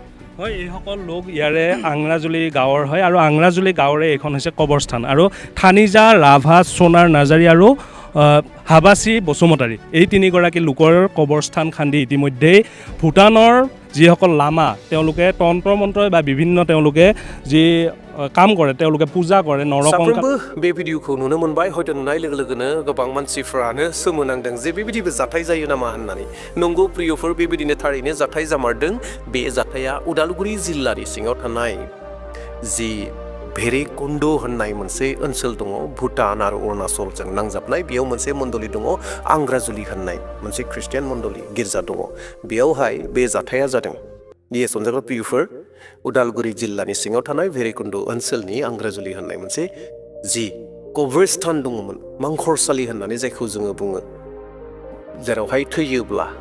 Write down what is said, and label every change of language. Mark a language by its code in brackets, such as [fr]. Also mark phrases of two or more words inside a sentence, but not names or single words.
[as] হয় এইসকল লোক ইয়াৰে আংৰাজুলি গাঁৱৰ হয় আৰু আংৰাজুলি গাঁৱৰে এইখন হৈছে কবৰস্থান আৰু থানিজা ৰাভা সোণাৰ নাৰ্জাৰী আৰু হাবাচী বসুমতাৰী এই 3গৰাকী লোকৰ কবৰস্থান খান্দি ইতিমধ্যেই ভূটানৰ যিসকল লামা তেওঁলোকে তন্ত্ৰ মন্ত্ৰ বা বিভিন্ন তেওঁলোকে যি কাম কৰে তেওঁলোকে পূজা কৰে [brx] साफ्रोमबो बे भिडिअखौ नुनो मोनबाय हयथ' नुनाय लोगो लोगोनो गोबां मानसिफ्रानो सोमोनांदों जे बेबायदिबो जाथाय जायो नामा होननानै नंगौ प्रियफोर बेबायदिनो थारैनो जाथाय जामारदों बे जाथाया उदालगुरि जिल्लानि सिङाव थानाय जि भेरेकुन्ड होननाय मोनसे ओनसोल दङ भुटान आरो अरुणाचलजों नांजाबनाय बेयाव मोनसे मण्डली दङ आंग्राजुलि होननाय मोनसे ख्रिस्टियान मण्डली गिर्जा दङ बेयावहाय बे जाथाया जादों yes अनजाग्रा प्रियफोर उदालगुरि जिल्लानि सिङाव थानाय भेरेकुन्ड ओनसोलनि आंग्राजुलि होननाय मोनसे जि कबरस्थान दङमोन मांखरसालि होननानै जायखौ जोङो बुङो जेरावहाय थैयोब्ला